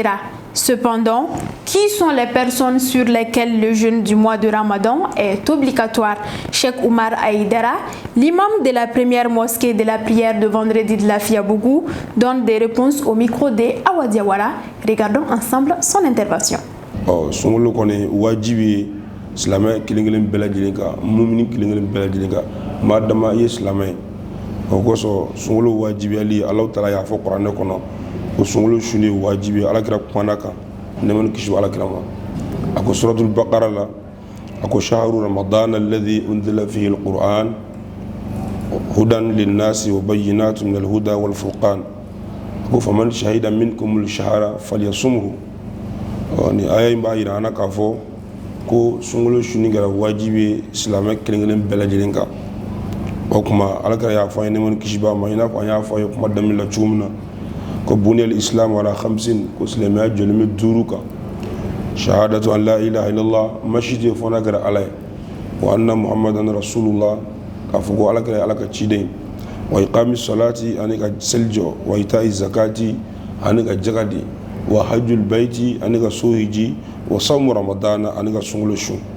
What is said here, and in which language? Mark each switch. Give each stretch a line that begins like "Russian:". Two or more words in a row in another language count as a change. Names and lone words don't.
French: Cependant, qui sont les personnes sur lesquelles le jeûne du mois de Ramadan est obligatoire? Cheikh Oumar Aïdara, l'imam de la première mosquée de la prière de vendredi de la Fiabougou, donne des réponses au micro de Awa Diawara. Regardons ensemble son intervention.
Bambara: Sungolo kone wajibi silamɛ kelen-kelen bɛɛ lajɛlen kan mumini kelen-kelen bɛɛ lajɛlen kan maa dama ye silamɛ o kosɔn sungolo wajibiyali Alahu Taala y'a fɔ kuranɛ kɔnɔ o sungolo su de wajibi alakira kumana kan nɛɛma kisi alakira ma a ko suratul baqara la a ko
Arabic: شهر رمضان الذي أنزل فيه القرآن هدى للناس وبينات من الهدى والفرقان
Bambara: a ko
Arabic: فمن شهد منكم الشهر فليصمه
Bambara: ni aya in b'a yira an na k'a fɔ ko sunkalo suni kɛra wajibi silamɛ kelen-kelen bɛɛ lajɛlen kan o kuma alakira y'a fɔ an ye nɛɛma ni kisi b'a ma i n'a fɔ an y'a fɔ a ye kuma daminɛ la cogo min na ko
Arabic: بني الإسلام على خمس
Bambara: ko silamɛya jɔlen bɛ 5 kan
Arabic: شهادة أن لا إله إلا الله
Bambara: masjidi fɔ n'a kɛra ala ye
Arabic: وأن محمدا رسول الله
Bambara: k'a fɔ ko alakira ye ala ka ciden
Arabic: وإقام الصلاة
Bambara: ani ka seli jɔ
Arabic: وإيتاء الزكاة
Bambara: ani ka jaga di
Arabic: وحج البيت
Bambara: ani ka so hiji
Arabic: وصوم رمضان
Bambara: ani ka sunkalo su